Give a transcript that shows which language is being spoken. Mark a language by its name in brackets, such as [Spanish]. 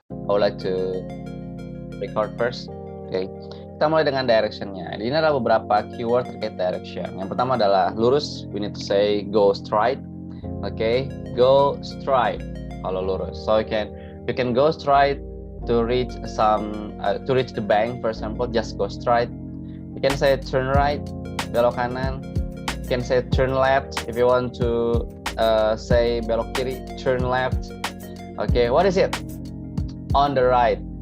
[English] I would like to record first. [Indonesian] Oke, kita mulai dengan directionnya. Ini adalah beberapa keyword terkait direction. Yang pertama adalah lurus. [English] We need to say go straight. Oke, go straight. [Indonesian] Kalau lurus, [English] so you can go straight to reach the bank. For example, just go straight. You can say turn right, [Indonesian] belok kanan. [English] You can say turn left if you want to say [Indonesian] belok kiri, [English] turn left. Okay, what is it? On the right.